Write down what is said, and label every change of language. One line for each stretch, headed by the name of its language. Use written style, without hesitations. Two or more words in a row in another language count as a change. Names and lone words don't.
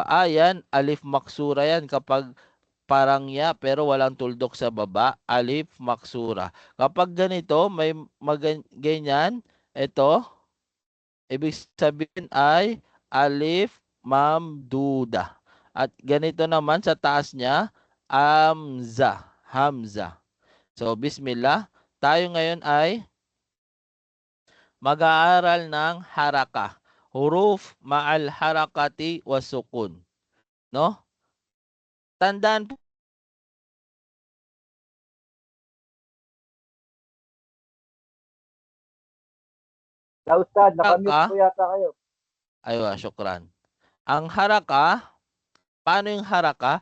Filipino: Ayan,
Arabic: ألف مقصورة
Filipino: yan kapag parang ya pero walang tuldok sa baba,
Arabic: ألف مقصورة.
Filipino: Kapag ganito, may ganyan, ito, ibig sabihin ay
Arabic: ألف ممدودة.
Filipino: At ganito naman sa taas niya, hamza. Hamza. So, bismillah. Tayo ngayon ay mag-aaral ng haraka.
Arabic: حروف مع الحركات والسكون.
Filipino: No? Tandaan po. Ustad, nakamute po yata kayo.
Arabic: أيوه، شكرًا.
Filipino: Ang haraka, paano yung haraka?